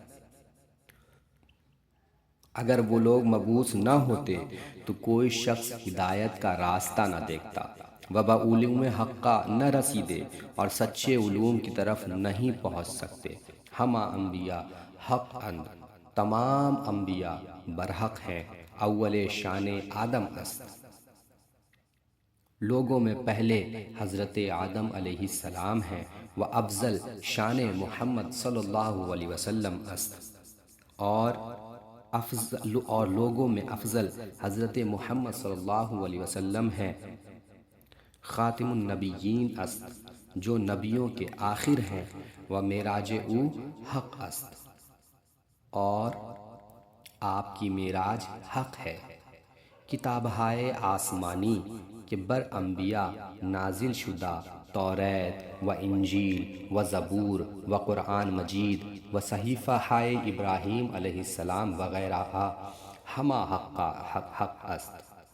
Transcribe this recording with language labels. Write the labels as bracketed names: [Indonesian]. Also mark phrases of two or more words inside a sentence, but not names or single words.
[Urdu] اگر وہ لوگ مبعوث نہ ہوتے تو کوئی شخص ہدایت کا راستہ نہ دیکھتا، [Persian] و علوم حق [Urdu] کا نہ رسیدے، اور سچے علوم کی طرف نہیں پہنچ سکتے۔ [Persian] ہما انبیاء حق اند، [Urdu] تمام انبیاء برحق ہیں، [Persian] اول شان آدم است، [Urdu] لوگوں میں پہلے حضرت آدم [Arabic] علیہ السلام [Urdu] ہیں، [Persian] و افضل شان محمد صلی اللہ علیہ وسلم است، [Urdu] اور لوگوں میں افضل حضرت محمد [Arabic] صلی اللہ علیہ وسلم [Urdu] ہیں، [Persian] خاتم النبیین است، [Urdu] جو نبیوں کے آخر ہیں، [Persian] و معراج او حق است، [Urdu] اور آپ کی معراج حق ہے۔ [Persian] کتابہائے آسمانی کہ بر انبیاء نازل شدہ توریت و انجیل و زبور و قرآن مجید و صحیفہ ہائے ابراہیم علیہ السلام وغیرہ ہما حق است۔